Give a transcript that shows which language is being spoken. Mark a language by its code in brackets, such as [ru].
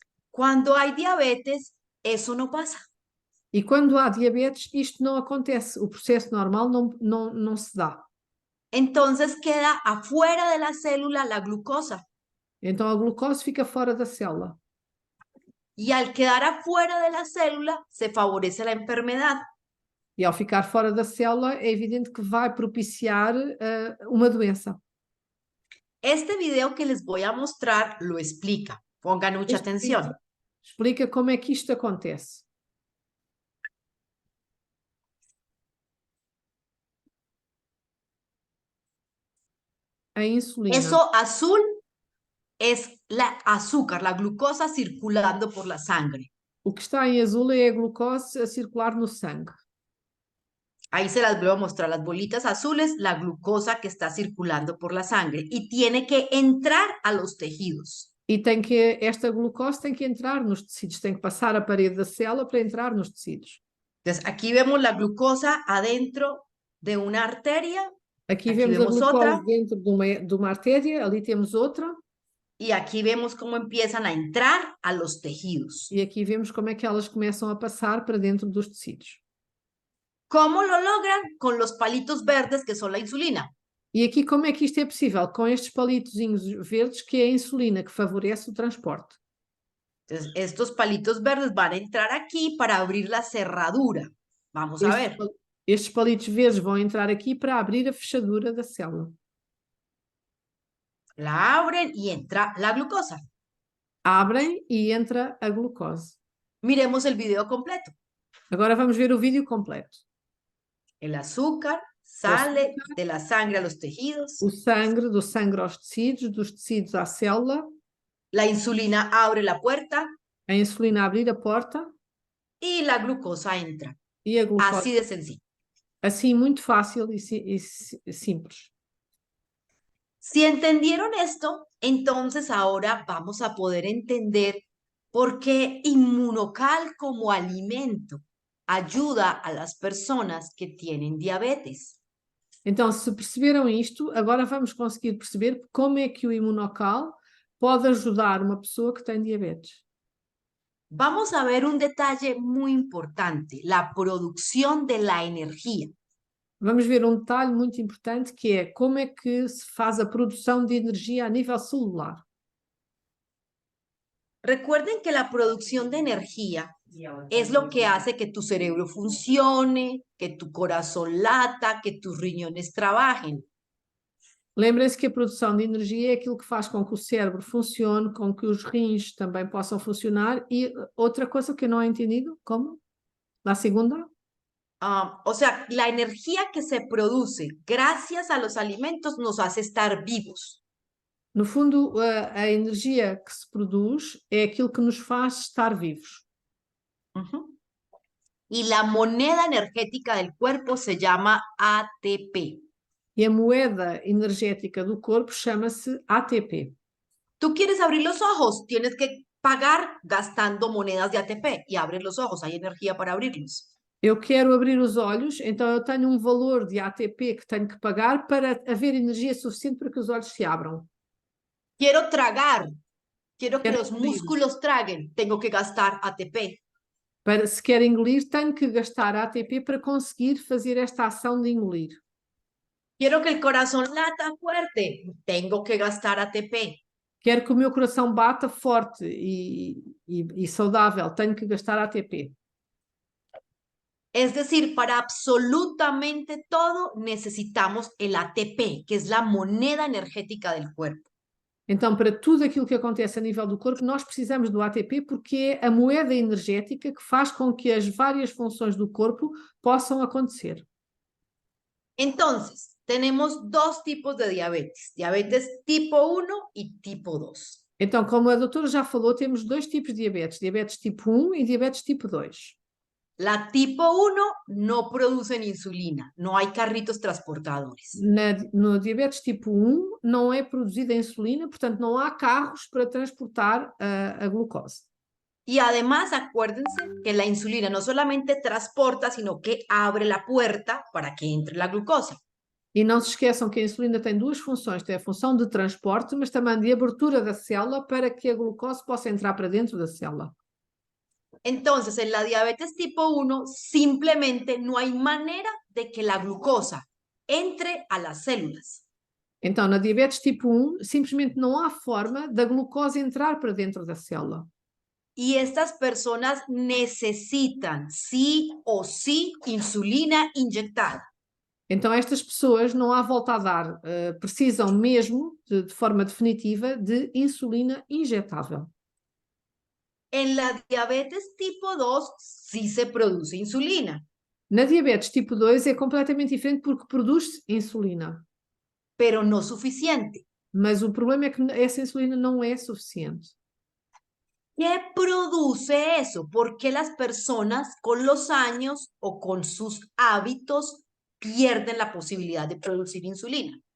[es] Cuando hay diabetes, eso no pasa. [pt] E quando há diabetes, isto não acontece, o processo normal não se dá. [es] Entonces queda afuera de la célula la glucosa. [pt] Então a glucose fica fora da célula. [es] Y al quedar afuera de la célula, se favorece la enfermedad. [pt] E ao ficar fora da célula, é evidente que vai propiciar uma doença. [es] Este video que les voy a mostrar lo explica. Pongan mucha atención. [pt] Explica como é que isto acontece. A insulina. [es] Eso azul es la azúcar, la glucosa circulando por la sangre. [pt] O que está em azul é a glucose a circular no sangue. [es] Ahí se las voy a mostrar, las bolitas azules, la glucosa que está circulando por la sangre y tiene que entrar a los tejidos. [pt] E esta glucose tem que entrar nos tecidos, tem que passar a parede da célula para entrar nos tecidos. [es] Entonces aquí vemos la glucosa adentro de una arteria. [pt] Aqui vemos a glucose dentro de uma artéria, ali temos outra. [es] Y aquí vemos cómo empiezan a entrar a los tejidos. [pt] E aqui vemos como é que elas começam a passar para dentro dos tecidos. [es] ¿Cómo lo logran? Con los palitos verdes que son la insulina. [pt] E aqui como é que isto é possível? Com estes palitozinhos verdes que é a insulina que favorece o transporte. [es] Entonces, estos palitos verdes van a entrar aquí para abrir la cerradura. Vamos a ver. [pt] Estes palitos verdes vão entrar aqui para abrir a fechadura da célula. [es] La abren y entra la glucosa. [pt] Abrem e entra a glucose. [es] Miremos el video completo. [pt] Agora vamos ver o vídeo completo. [es] El azúcar sale de la sangre a los tejidos. [pt] O sangue, do sangue aos tecidos, dos tecidos à célula. [es] La insulina abre la puerta. [pt] A insulina abrir a porta. [es] Y la glucosa entra. [pt] E a glucose. [es] Así de sencillo. [pt] Assim, muito fácil e simples. [es] Si entendieron esto, entonces ahora vamos a poder entender por qué Inmunocal como alimento ayuda a las personas que tienen diabetes. [pt] Então, se perceberam isto, agora vamos conseguir perceber como é que o Inmunocal pode ajudar uma pessoa que tem diabetes. [es] Vamos a ver un detalle muy importante, la producción de la energía. [pt] Vamos ver um detalhe muito importante que é como é que se faz a produção de energia a nível celular. [es] Recuerden que la producción de energía es lo que hace que tu cerebro funcione, que tu corazón lata, que tus riñones trabajen. [pt] Lembrem-se que a produção de energia é aquilo que faz com que o cérebro funcione, com que os rins também possam funcionar. E outra coisa que eu não he entendido, como? [es] La segunda? O sea, la energía que se produce gracias a los alimentos nos hace estar vivos. [pt] No fundo, a energia que se produz é aquilo que nos faz estar vivos. [es] Y la moneda energética del cuerpo se llama ATP. [pt] E a moeda energética do corpo chama-se ATP. [es] Tú quieres abrir los ojos, tienes que pagar gastando monedas de ATP y abres los ojos, hay energía para abrirlos. [pt] Eu quero abrir os olhos, então eu tenho um valor de ATP que tenho que pagar para haver energia suficiente para que os olhos se abram. [es] Quiero tragar, quiero que los músculos traguen, tengo que gastar ATP. [pt] Se quer engolir, tenho que gastar ATP para conseguir fazer esta ação de engolir. [es] Quiero que el corazón lata fuerte, tengo que gastar ATP. [pt] Quero que o meu coração bata forte e saudável, tenho que gastar ATP. [es] Es decir, para absolutamente todo necesitamos el ATP, que es la moneda energética del cuerpo. [pt] Então, para tudo aquilo que acontece a nível do corpo, nós precisamos do ATP porque é a moeda energética que faz com que as várias funções do corpo possam acontecer. [es] Entonces, tenemos dos tipos de diabetes, diabetes tipo 1 y tipo 2. [pt] Então, como a doutora já falou, temos dois tipos de diabetes tipo 1 e diabetes tipo 2. [es] La tipo 1 no producen insulina, no hay carritos transportadores. [pt] No diabetes tipo 1 não é produzida insulina, portanto não há carros para transportar a glucose. [es] Y además, acuérdense que la insulina no solamente transporta, sino que abre la puerta para que entre la glucosa. [pt] E não se esqueçam que a insulina tem duas funções, tem a função de transporte, mas também de abertura da célula para que a glucose possa entrar para dentro da célula. [es] Entonces, en la diabetes tipo 1, simplemente no hay manera de que la glucosa entre a las células. [pt] Então, na diabetes tipo 1, simplesmente não há forma da glucose entrar para dentro da célula. [es] Y estas personas necesitan sí o sí insulina inyectada. [pt] Então, estas pessoas, não há volta a dar, precisam mesmo, de forma definitiva, de insulina injetável. [es] En la diabetes tipo 2 sí se produce insulina, [pt] Na diabetes tipo 2 é completamente diferente porque produz-se insulina. [es] pero no suficiente. [pt] Mas o problema é que essa insulina não é suficiente. [es] ¿Qué produce eso? ¿Por qué las personas con los años o con sus hábitos pierden la posibilidad de producir insulina?